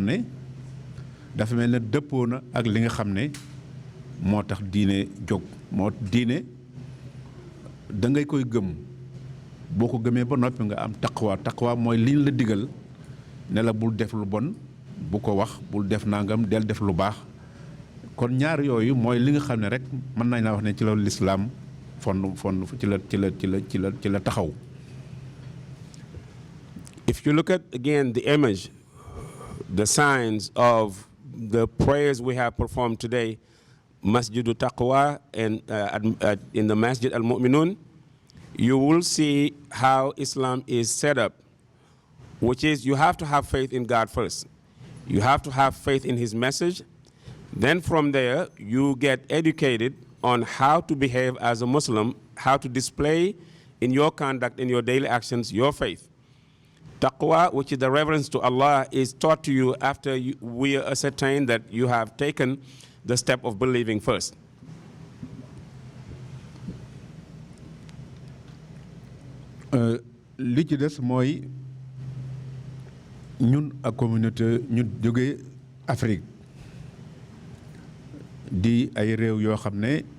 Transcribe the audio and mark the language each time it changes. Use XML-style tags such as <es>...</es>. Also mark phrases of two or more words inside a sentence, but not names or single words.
<wo>ne dafa mel ne dëppoo na ak li nga xam ne moo tax diine jóg moo diine da ngay koy gëm boo ko gëmee ba noppi nga am taqwa mooy liñ la digal ne la bul def lu bon bu ko wax bul def nangam del def lu baax kon ñaar yooyu mooy li nga xam ne rek mën nañ la wax ne ci la lislaam fond ci la taxaw.</wo> <en>If you look at again the image, the signs of the prayers we have performed today, Masjidul Taqwa and in the Masjid al-Mu'minun, you will see how Islam is set up, which is you have to have faith in God first. You have to have faith in His message. Then from there, you get educated on how to behave as a Muslim, how to display in your conduct, in your daily actions, your faith. Taqwa, which is the reverence to Allah, is taught to you after we ascertain that you have taken the step of believing first.</en> <wo>li ci des mooy ñun ak communauté ñu jóge Afrique di ay réew yoo xam ne</wo>